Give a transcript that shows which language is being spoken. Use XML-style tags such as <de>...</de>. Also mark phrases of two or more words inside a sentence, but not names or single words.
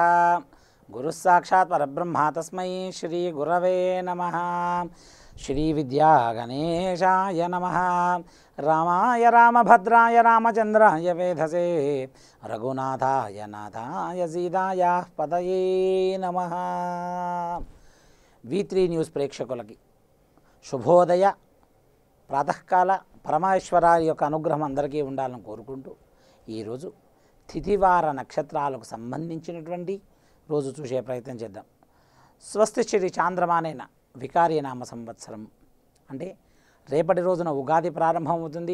<sa>गुरुः साक्षात् परब्रह्म तस्मै श्रीगुरवे नमः। श्रीविद्यागणेशाय नमः। रामाय रामभद्राय रामचन्द्राय वेधसे रघुनाथाय नाथाय सीताय पतये नमः।</sa> <te>V3 న్యూస్ ప్రేక్షకులకి శుభోదయ ప్రాతకాల పరమేశ్వరారి యొక్క అనుగ్రహం అందరికీ ఉండాలని కోరుకుంటూ ఈరోజు తిథివార నక్షత్రాలకు సంబంధించినటువంటి రోజు చూసే ప్రయత్నం చేద్దాం.</te> <sa>స్వస్తి శ్రీ చాంద్రమానేన వికారీనామ సంవత్సరం</sa> <te>అంటే రేపటి రోజున ఉగాది ప్రారంభమవుతుంది.</te>